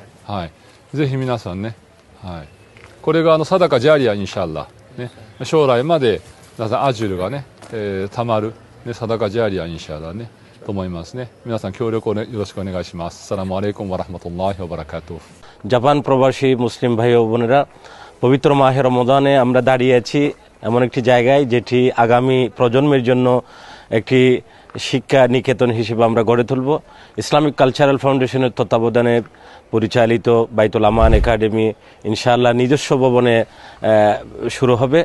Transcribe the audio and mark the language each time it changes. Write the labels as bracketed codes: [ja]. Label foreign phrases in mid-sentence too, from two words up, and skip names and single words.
[ja] はい。ぜひ皆さんね、はい。これが [ar] صدقة جارية إن شاء الله. [ja] ね。将来まで、アジュルがね、たまる、ね、 [ar] صدقة جارية إن شاء الله [ja] ね、と思いますね。皆さん協力をね、よろしくお願いします。 [ar] السلام عليكم ورحمة الله وبركاته. [bn] জাপান প্রবাসী মুসলিম ভাই ও বোনেরা, পবিত্র মাহে রমাদানে আমরা দাঁড়িয়ে আছি এমন একটি জায়গায় যেটি আগামী প্রজন্মের জন্য একটি শিক্ষা নিকেতন হিসেবে আমরা গড়ে তুলব। ইসলামিক কালচারাল ফাউন্ডেশনের তত্ত্বাবধানে পরিচালিত বাইতুল আমান একাডেমি [ar] إن شاء الله [bn] নিজস্ব ভবনে শুরু হবে।